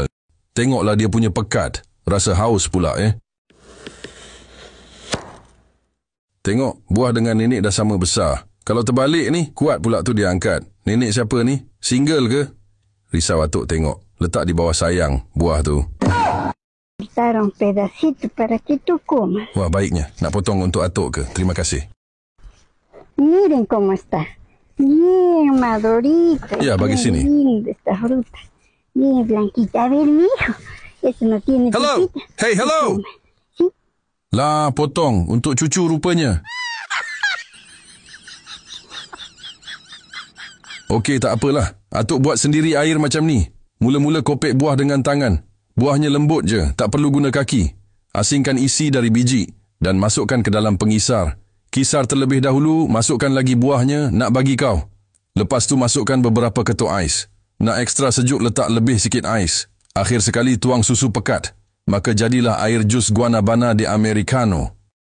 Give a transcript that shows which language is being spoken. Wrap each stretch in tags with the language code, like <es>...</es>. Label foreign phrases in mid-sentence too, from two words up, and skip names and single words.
<ms>Tengoklah dia punya pekat, rasa haus pula Tengok, buah dengan nenek dah sama besar. Kalau terbalik ni, kuat pula tu dia angkat. Nenek siapa ni? Single ke? Risau atuk tengok, letak di bawah sayang buah tu.</ms> <es>Un pedacito para que tú comas.</es> <ms>Wah, baiknya. Nak potong untuk atuk ke? Terima kasih.</ms> <es>Miren cómo está. Bien madurita.</es> <ms>Ya, bagi sini.</ms> <es>Linda esta fruta. Bien blanquita. A ver, mijo. Eso no tiene Hello. pepita.</es> <en>Hey, hello.</en> <es>¿Sí?</es> <ms>Lah, potong. Untuk cucu rupanya. Okey, tak apalah. Atuk buat sendiri air macam ni. Mula-mula kopek buah dengan tangan. Buahnya lembut je, tak perlu guna kaki. Asingkan isi dari biji dan masukkan ke dalam pengisar. Kisar terlebih dahulu, masukkan lagi buahnya, nak bagi kau. Lepas tu masukkan beberapa ketuk ais. Nak ekstra sejuk, letak lebih sikit ais. Akhir sekali tuang susu pekat. Maka jadilah air jus</ms> <es>guanabana de americano.</es>